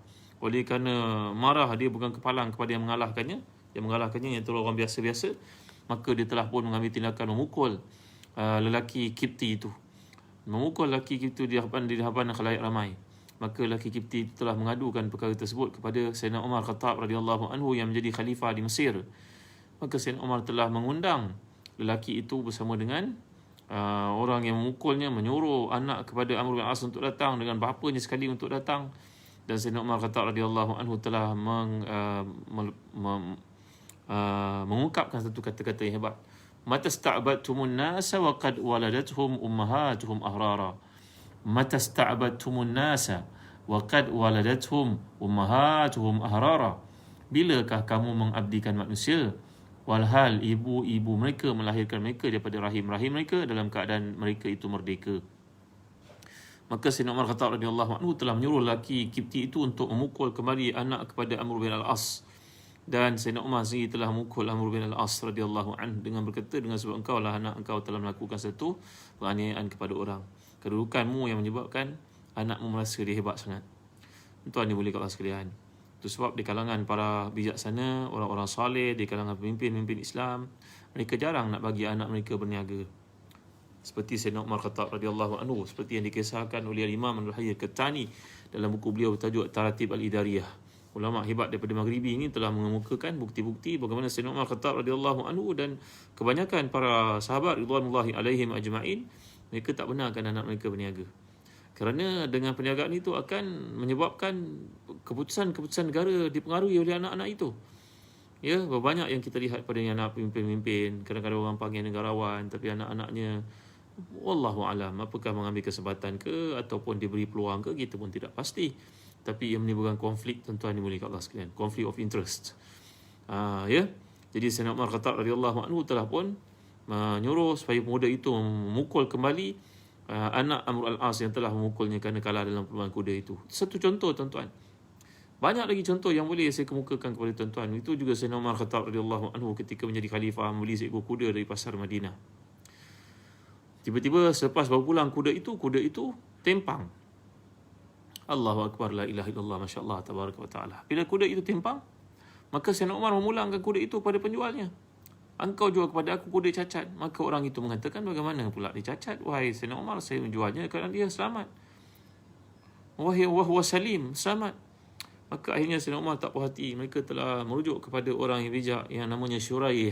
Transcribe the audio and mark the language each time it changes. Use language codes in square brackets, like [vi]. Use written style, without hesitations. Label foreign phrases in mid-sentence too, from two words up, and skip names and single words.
[ms] Oleh kerana marah, dia pegang kepalang kepada yang mengalahkannya. Yang mengalahkannya iaitu orang biasa-biasa. Maka dia telah pun mengambil tindakan memukul lelaki Kipti itu. Memukul lelaki Kipti di hadapan khalayak ramai. Maka lelaki Kipti telah mengadukan perkara tersebut kepada Sayyidina Umar Khattab [ar] رضي الله عنه [ms] yang menjadi khalifah di Mesir. Maka Sayyidina Umar telah mengundang lelaki itu bersama dengan orang yang memukulnya menyuruh anak kepada Amr bin As untuk datang dengan bapanya sekali untuk datang. Dan Sayyidina Umar Khattab [ar] رضي الله عنه [ms] telah mengungkapkan satu kata-kata yang hebat. [ar] متى استعبدتم الناس وقد ولدتهم أمهاتهم أحرارا. متى استعبدتم الناس وقد ولدتهم أمهاتهم أحرارا. [ms] Bilakah kamu mengabdikan manusia walhal ibu-ibu mereka melahirkan mereka daripada rahim-rahim mereka dalam keadaan mereka itu merdeka. Maka Sayyidina Umar Khattab [ar] رضي الله عنه [ms] telah menyuruh lelaki Kipti itu untuk memukul kembali anak kepada Amr bin Al-As. Dan Sayyidina Umar sendiri telah memukul Amr bin Al-As [ar] رضي الله عنه [ms] dengan berkata, dengan sebab engkau lah anak engkau telah melakukan satu penganiayaan kepada orang. Kedudukanmu yang menyebabkan anakmu merasa dia hebat sangat. Tuan dimuliakan Allah sekalian. Itu sebab di kalangan para bijaksana, orang-orang saleh, di kalangan pemimpin-pemimpin Islam, mereka jarang nak bagi anak mereka berniaga. Seperti Sayyidina Umar Khattab radhiyallahu anhu, seperti yang dikisahkan oleh Imam Al-Hayy Al-Qattani dalam buku beliau bertajuk Taratib Al-Idariyah. Ulama hebat daripada Maghribi ini telah mengemukakan bukti-bukti bagaimana Sayyidina Umar Khattab [ar] رضي الله عنه [ms] dan kebanyakan para sahabat [ar] رضوان الله عليهم أجمعين, [ms] mereka tak benarkan anak mereka berniaga. Kerana dengan perniagaan itu akan menyebabkan keputusan-keputusan negara dipengaruhi oleh anak-anak itu. Ya, banyak yang kita lihat pada anak pemimpin-pemimpin, kadang-kadang orang panggil negarawan tapi anak-anaknya [ar] والله أعلم [ms] apakah mengambil kesempatan ke ataupun diberi peluang ke, kita pun tidak pasti. Tapi ia menimbulkan konflik, tuan-tuan dimuliakan Allah sekalian, konflik [en] of interest. [ms] Ya. Jadi Sayyidina Umar Khattab [ar] رضي الله عنه [ms] telah pun menyuruh supaya pemuda itu memukul kembali anak Amr Al-As yang telah memukulnya kerana kalah dalam perlombaan kuda itu. Satu contoh, tuan-tuan. Banyak lagi contoh yang boleh saya kemukakan kepada tuan-tuan. Itu juga Sayyidina Umar Khattab [ar] رضي الله عنه [ms] ketika menjadi khalifah membeli seekor kuda dari pasar Madinah. Tiba-tiba selepas bawa pulang kuda itu tempang. [ar] الله أكبر، لا إله إلا الله، ما شاء الله، تبارك وتعالى. [ms] Bila kuda itu tempang, maka Sayyidina Umar memulangkan kuda itu kepada penjualnya. Engkau jual kepada aku kuda cacat. Maka orang itu mengatakan, bagaimana pula dia cacat? Wahai Sayyidina Umar, saya menjualnya kerana dia selamat. [ar] وهو سليم, selamat. [ms] Maka akhirnya Sayyidina Umar tak puas hati. Mereka telah merujuk kepada orang yang bijak yang namanya Syuraih.